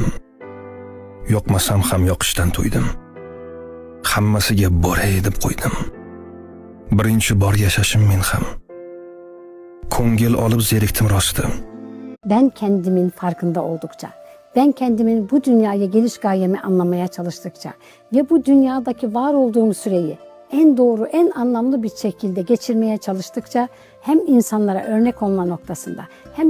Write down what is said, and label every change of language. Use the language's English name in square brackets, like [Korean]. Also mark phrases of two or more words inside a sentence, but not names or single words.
[Uzbek] Yoqmasam ham yoqishdan to'ydim. Hammasiga boray deb qo'ydim. Birinchi bor yashashim men ham. Ko'ngil olib zerikdim rosti. [Turkish] Ben kendimin farkında oldukça, ben kendimin bu dünyaya geliş gayemi anlamaya çalıştıkça ve bu dünyadaki var olduğum süreyi en doğru, en anlamlı bir şekilde geçirmeye çalıştıkça hem insanlara örnek olma noktasında hem